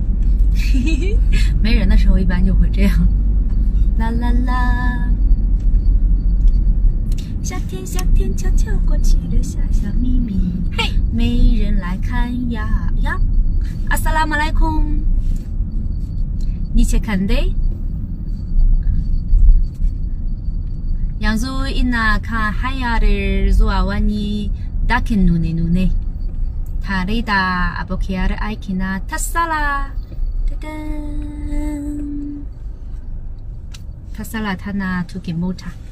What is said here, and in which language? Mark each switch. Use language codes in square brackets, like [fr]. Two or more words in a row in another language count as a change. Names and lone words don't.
[zh] 没人的时候一般就会这样。啦啦啦，夏天夏天悄悄过去留下小秘密，嘿，没人来看呀呀。Assalamualaikum， 你去看的 ？ [ha] Yanzu ina kan hanyar zuwa wani dakin nune-nune tare da abokiyar aikina Tassala. Tassala tana tukin mota.